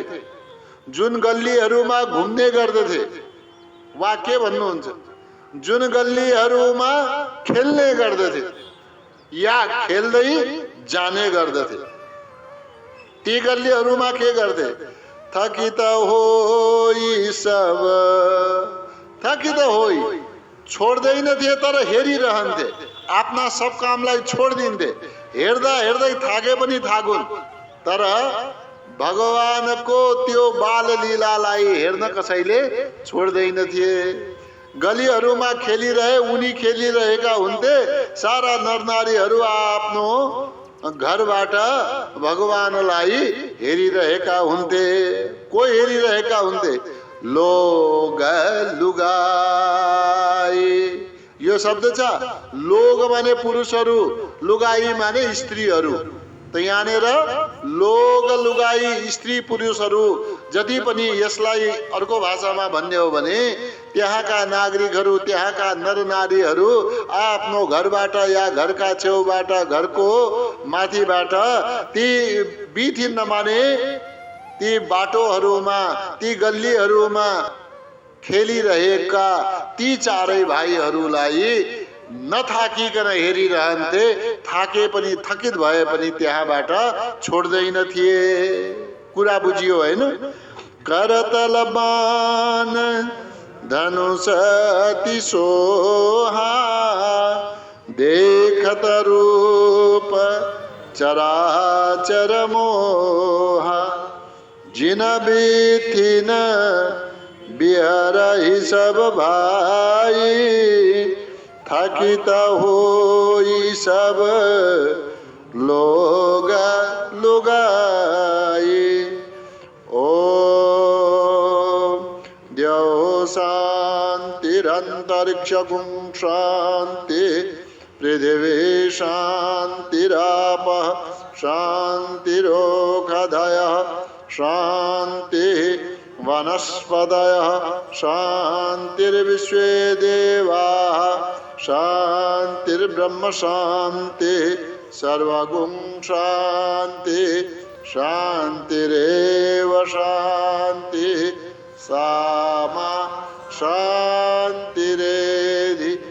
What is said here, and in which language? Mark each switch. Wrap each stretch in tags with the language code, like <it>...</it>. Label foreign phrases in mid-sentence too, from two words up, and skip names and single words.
<ne>जुन गल्लीहरूमा घुम्ने गर्दथे, वा के भन्नुहुन्छ? जुन गल्लीहरूमा खेल्ने गर्दथे या खेल्दै जाने गर्दथे, ती गल्लीहरूमा के गर्थे?</ne> <awa>थकित होई सब, थकित होई</awa> <ne>छोड्दैनथे तर हेरिरहन्थे। आफ्ना सब कामलाई छोडिदिन्थे। हेर्दा हेर्दै थाके पनि थाकुन्, तर भगवानको त्यो बाल लीलालाई हेर्न कसैले छोड्दैनथे। गलीहरूमा खेलिरहे, उनी खेलिरहेका हुन्थे। सारा नरनारीहरू आफ्नो घरबाट भगवानलाई हेरिरहेका हुन्थे। को हेरिरहेका हुन्थे?</ne> <awa>लोग लुगाई।</awa> <ne>यो शब्द छ। लोग माने पुरुषहरू, लुगाई माने स्त्रीहरू। त यहाँनिर</ne> <awa>लोग लुगाई,</awa> <ne>स्त्री पुरुषहरू जति पनि यसलाई अर्को भाषामा भन्ने हो भने त्यहाँका नागरिकहरू, त्यहाँका नरनारीहरू आफ्नो घरबाट या घरका छेउबाट, घरको माथिबाट ती बीथिन माने ती बाटोहरूमा, ती गल्लीहरूमा खेलिरहेका ती चारै भाइहरूलाई नथाकिकन हेरिरहन्थे। थाके पनि, थकित भए पनि त्यहाँबाट छोड्दैन थिए। कुरा बुझियो हैन?</ne> <awa>करतल बाण धनुष अति सोहा, देखत रूप चराचर मोहा, जिन बीथिन बिहरहि सब भाई, थकित होई सब लोग लुगाई।</awa> <sa>ओम द्यौ शान्तिरन्तरिक्षगुं शान्ति, पृथिवी शान्तिरापः शान्तिरोषधयः शान्ति, वनस्पतयः शान्तिर्विश्वे देवाः शान्तिर्ब्रह्म शान्ति, सर्वगुं शान्ति, शान्तिरेव शान्ति, सामा शान्तिरेधि।</sa>